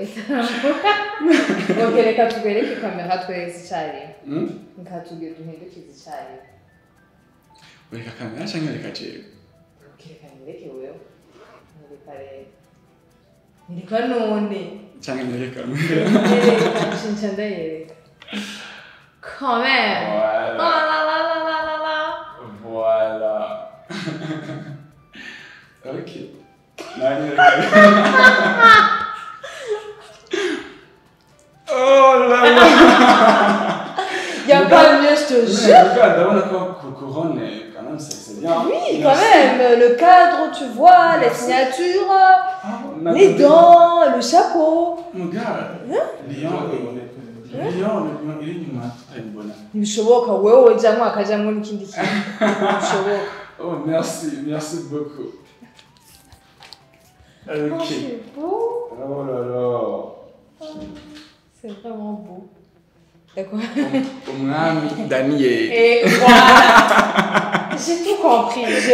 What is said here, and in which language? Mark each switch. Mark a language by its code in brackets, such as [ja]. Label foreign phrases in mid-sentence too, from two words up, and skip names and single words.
[rn] Okay, reka tubereke kamera twese cyari. Nkatubwira duhindukize cyari. Reka kamera cyangwa reka jewe? Okay, kanireke wewe. Nireka none. Cyangwa nireka kamera. Nireka chinchanda yereka. [fr] Quand même. Voilà. Oh la la la la la la. Voilà. Ok. Oh là là. Il y a pas mieux, je te jure. Regarde, couronne, quand même, c'est bien. Oui, quand même. Le cadre, tu vois, les signatures, les dents, le chapeau. Regarde. Lion, [rn] million iri inyuma ayibona. Ntibishoboka wewe ujamwo akajamwo n'ikindi kintu. Ntibishoboka. [fr] Oh, merci beaucoup. Ok. C'est beau. Oh là là. C'est vraiment beau. D'accord. [rn] Umwami Daniel. [fr] Et voilà. J'ai tout compris.